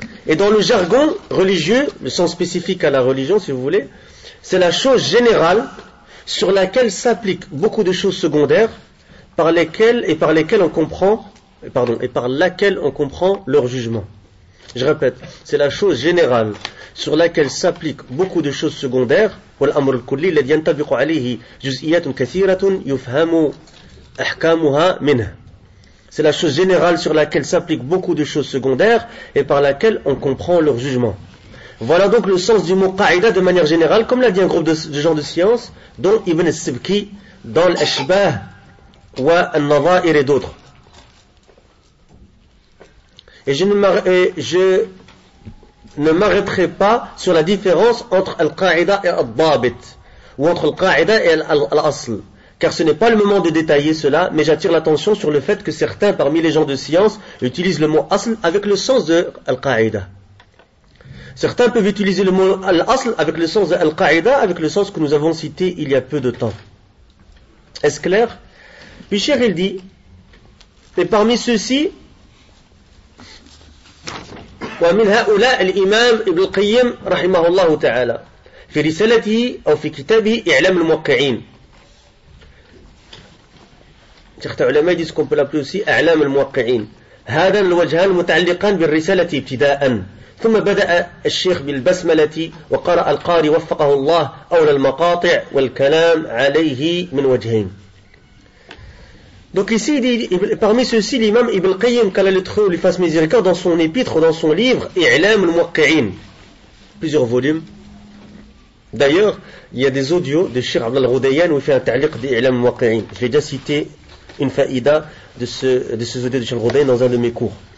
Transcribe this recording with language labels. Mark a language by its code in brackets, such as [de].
[fr] Et dans le jargon religieux, le sens spécifique à la religion, si vous voulez, c'est la chose générale sur laquelle s'appliquent beaucoup de choses secondaires par laquelle on comprend leur jugement. Je répète, c'est la chose générale sur laquelle s'appliquent beaucoup de choses secondaires. [ar] والأمر الكلي الذي ينطبق عليه جزئيات كثيرة يفهم أحكامها منه. [fr] C'est la chose générale sur laquelle s'appliquent beaucoup de choses secondaires et par laquelle on comprend leur jugement. Voilà donc le sens du mot qa'ida de manière générale, comme l'a dit un groupe de gens de science, dont Ibn al-Sibki dans l'Ashbah wa al-Nadha'ir et d'autres. Et je ne m'arrêterai pas sur la différence entre al-qa'ida et al-dabit, ou entre al-qa'ida et al-asl, car ce n'est pas le moment de détailler cela, mais j'attire l'attention sur le fait que certains parmi les gens de science utilisent le mot asl avec le sens de al-qa'ida. Certains peuvent utiliser le mot al-asl avec le sens de al-qa'ida, avec le sens que nous avons cité il y a peu de temps. Est-ce clair? Puis Cheikh il dit, et parmi ceux-ci, [ar] ومن هؤلاء الإمام ابن القيم رحمه الله تعالى في رسالته أو في كتابه إعلام الموقعين. [fr] Certains علماء disent qu'on peut l'appeler aussi إعلام الموقعين. [ar] هذان الوجهان متعلقان بالرسالة ابتداءً. ثم بدأ الشيخ بالبسملة وقرأ القارئ وفقه الله أولى المقاطع والكلام عليه من وجهين. [fr] Donc ici, il dit, parmi ceux-ci, l'imam Ibn al-Qayyim, qu'Allah lui fasse miséricorde, dans son épître, dans son livre, I'lam al-Muwaqqi'in, plusieurs volumes. D'ailleurs, il y a des audios de Cheikh Abdel Ghudayyan où il fait un ta'liq d'I'lam al-Muwaqqi'in. Je vais déjà citer une faïda de ces audios de Cheikh Ghudayyan dans un de mes cours.